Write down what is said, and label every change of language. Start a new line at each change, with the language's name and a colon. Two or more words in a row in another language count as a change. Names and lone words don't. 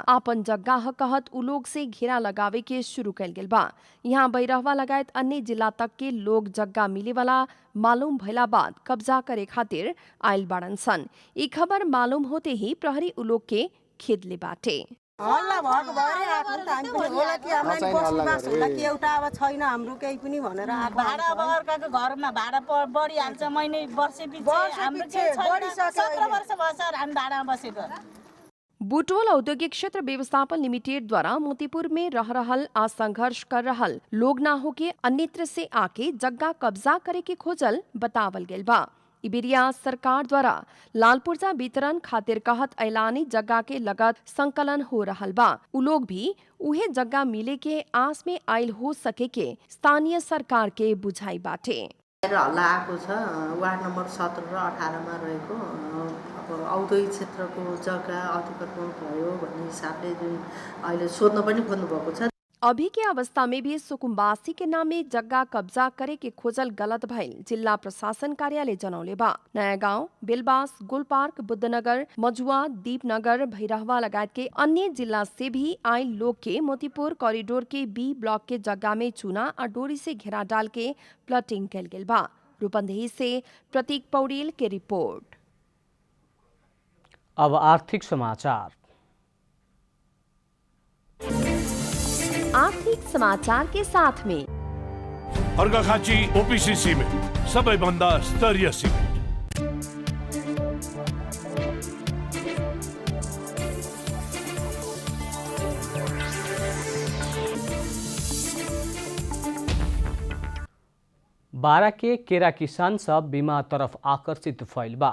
Bhojpuri: आपन जग्गा ह कहत उ लोग से घेरा लगावे के शुरू कैल गेल बा। यहाँ बैरहवा लगायत अन्य जिला तक के लोग जग्गा मिले वाला मालूम भइला बाद कब्जा करे खातिर आयल बाड़न सन। ई खबर मालूम होते ही प्रहरी उ लोग के खेदले बाटे।
Nepali: हल्ला भएको भएर आएको नि त हामी पनि होला कि हामीलाई बसोबास होला कि एउटा अब छैन हाम्रो केही पनि भनेर आएको भाडा अब अर्काको घरमा भाडा बढिहाल्छ महिनै वर्षपछि हाम्रो केही छैन 17 वर्ष भयो सर हामी भाडामा बसेको।
Bhojpuri: बुटवल औद्योगिक क्षेत्र व्यवस्थापन लिमिटेड द्वारा मोतीपुर में रह रहल आ संघर्ष कर रहल लोग ना होके अन्यत्र से आके जग्गा कब्जा करे के खोजल बतावल गेल बा। इबेरिया सरकार द्वारा लाल पुर्जा वितरण खातिर कहत ऐलानी जग्गा के लगत संकलन हो रहल बा। उ लोग भी उहे जग्गा मिले के आस में आयल हो सके के स्थानीय सरकार के बुझाई बाटे।
Nepali: हल्ला आएको छ वार्ड नम्बर 17 र 18 मा रहेको अब औद्योगिक क्षेत्रको जग्गा अधिग्रहण भयो भन्ने हिसाबले जुन अहिले सोध्न पनि खोज्नु भएको छ।
Bhojpuri: अभी के अवस्था में भी सुकुम्बासी के नाम में जग्गा कब्जा करे के खोजल गलत भइल जिला प्रशासन कार्यालय जनौले बा। नया गांव, बेलबास, गोलपार्क, बुद्धनगर, मजुआ, दीपनगर, भैरहवा लगायत के अन्य जिला से भी आयल लोग के मोतीपुर कॉरिडोर के बी ब्लॉक के जग्गा में चूना और डोरी से घेरा डाल के प्लॉटिंग कैल गेल बा। रूपंदेही से प्रतीक पौड़ेल के रिपोर्ट। अब आर्थिक समाचार। आर्थिक समाचार के साथ में
Nepali: अर्घाखाँची ओपीसी सिमेन्ट सबैभन्दा स्तरीय सिमेन्ट।
Bhojpuri: बारा के केरा किसान सब बीमा तरफ आकर्षित भइल बा।